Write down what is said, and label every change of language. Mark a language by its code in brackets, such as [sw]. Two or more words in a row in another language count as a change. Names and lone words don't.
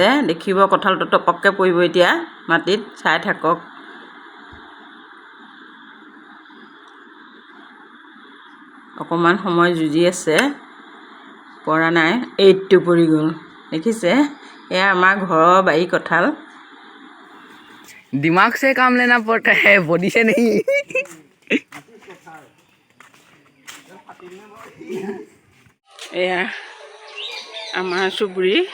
[as] দেখিব কঁঠালটো টপককৈ পৰিব এতিয়া মাটিত, চাই থাকক। অকণমান সময় যুঁজি আছে, পৰা নাই। এইটো পৰি গ'ল, দেখিছে? এয়া আমাৰ ঘৰৰ বাৰী কঁঠাল। [hi] दिमाग से काम लेना पड़ता है, बॉडी से नहीं। [as] এয়া আমাৰ চুবুৰী